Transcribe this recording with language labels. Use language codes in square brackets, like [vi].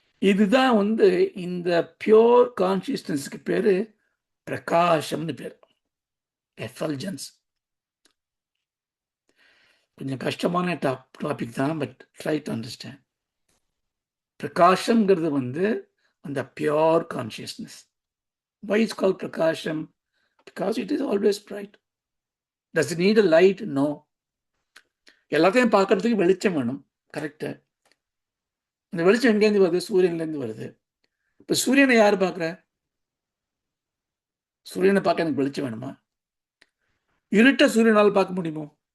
[ta] இதுதான் வந்து இந்த பியோர் கான்சியஸ்னஸ்க்கு பேரு பிரகாசம்னு பேர், எஃபல்ஜன்ஸ். கொஞ்சம் கஷ்டமான டாபிக் தான், [en] But try to understand. [ta] பிரகாசம்ங்கிறது வந்து அந்த pure consciousness. [en] Why is called Prakasham? Because it is always bright. Does it need a light? No. [ta] எல்லாத்தையும் பார்க்கறதுக்கு வெளிச்சம் வேணும், கரெக்டு. அந்த வெளிச்சம் எங்கேருந்து வருது? சூரியன்லேருந்து வருது. இப்போ சூரியனை யார் பார்க்குற? சூரியனை பார்க்க எனக்கு வெளிச்சம் வேணுமா? இருட்ட சூரியனால் பார்க்க முடியுமோ?